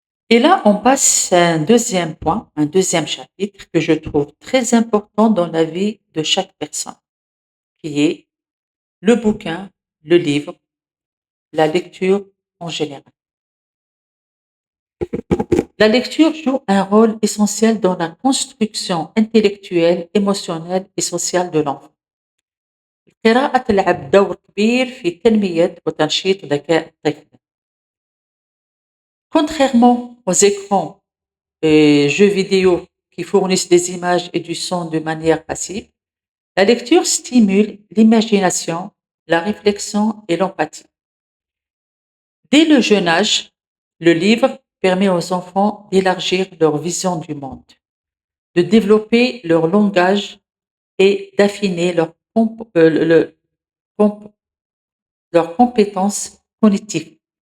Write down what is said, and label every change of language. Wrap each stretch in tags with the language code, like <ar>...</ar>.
<fr>Et là, on passe à un deuxième point, un deuxième chapitre que je trouve très important dans la vie de chaque personne, qui est le bouquin, le livre, la lecture en général. La lecture joue un rôle essentiel dans la construction intellectuelle, émotionnelle et sociale de l'enfant.</fr> <ar>القراءة تلعب دور كبير في تنمية وتنشيط ذكاء الطفل.</ar> <fr>Contrairement aux écrans et jeux vidéo qui fournissent des images et du son de manière passive, la lecture stimule l'imagination, la réflexion et l'empathie. Dès le jeune âge, le livre permet aux enfants d'élargir leur vision du monde, de développer leur langage et d'affiner comp- leurs compétences cognitives.</fr>